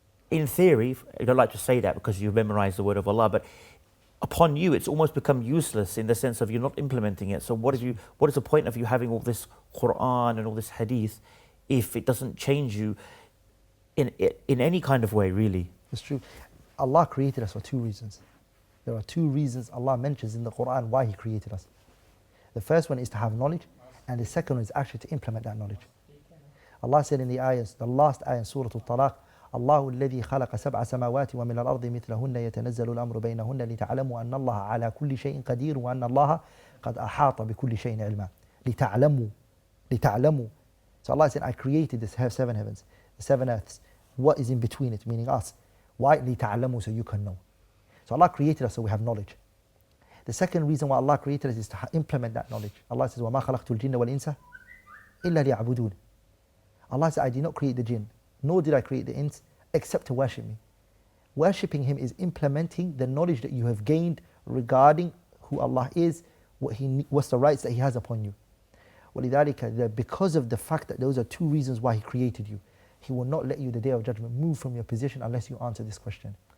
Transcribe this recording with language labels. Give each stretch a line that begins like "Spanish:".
English: In theory, I don't like to say that because you memorize the word of Allah, but upon you it's almost become useless in the sense of you're not implementing it. So what is the point of you having all this Quran and all this hadith if it doesn't change you in any kind of way, really? It's true. Allah created us for two reasons. There are two reasons Allah mentions in the Quran why He created us. The first one is to have knowledge, and the second one is actually to implement that knowledge. Allah said in the ayahs, the last ayah in Surah Al-Talaq,
Arabic: الله الذي خلق سبع سماوات ومن الأرض مثلهن يتنزل الأمر بينهن لتعلموا أن الله على كل شيء قدير وأن الله قد أحاط بكل شيء علما. لتعلموا.
English: So Allah said, I created the seven heavens, the seven earths. What is in between it, meaning us? Why? لتعلموا, so you can know. So Allah created us so we have knowledge. The second reason why Allah created us is to implement that knowledge. Allah says,
Arabic: وَمَا خَلَقْتُ الْجِنَّ وَالْإِنسَ إِلَّا لِيَعْبُدُونَ.
English: Allah said, I did not create the jinn, nor did I create the ins, except to worship me. Worshipping Him is implementing the knowledge that you have gained regarding who Allah is, what's the rights that He has upon you. وَلِذَلِكَ, because of the fact that those are two reasons why He created you, He will not let you the Day of Judgment move from your position unless you answer this question.